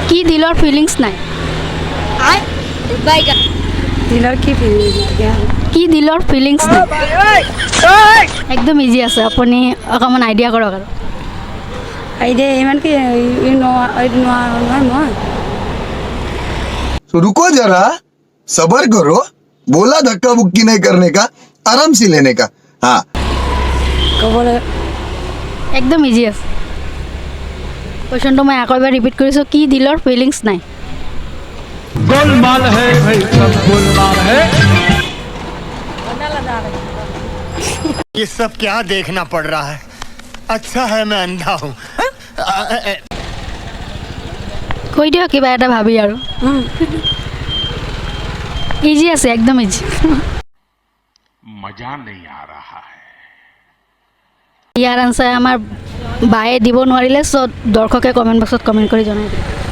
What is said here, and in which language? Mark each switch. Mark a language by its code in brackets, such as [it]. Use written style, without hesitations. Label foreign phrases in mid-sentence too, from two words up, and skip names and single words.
[as] কি দিলৰ ফিলিংছ নাই দিলৰ কি কি দিলৰ ফিলিংছ নাই একদম ইজি আছে আপুনি অকণমান আইডিয়া কৰক আৰু আইডিয়া ইমান কি নোৱাৰোঁ মই [hi] तो रुको जरा सबर करो बोला धक्का मुक्की नहीं करने का आराम से लेने का हाँ [as] ক'বলৈ একদম ইজি আছে কুৱেশ্যনটো মই আকৌ এবাৰ ৰিপিট কৰিছোঁ কি দিলৰ ফিলিংছ নাই [hi] गोलमाल है भाई सब गोलमाल है ये सब क्या देखना पड़ रहा है अच्छा है मैं अंधा हूँ [as] কৈ দিয়ক কিবা এটা ভাবি আৰু ইজি আছে একদম ইজি [hi] मजा नहीं आ रहा है [as] ইয়াৰ আনচাৰ আমাৰ বায়ে দিব নোৱাৰিলে চ' দৰ্শকে [en] comment boxত [as] কমেণ্ট কৰি জনাই দিব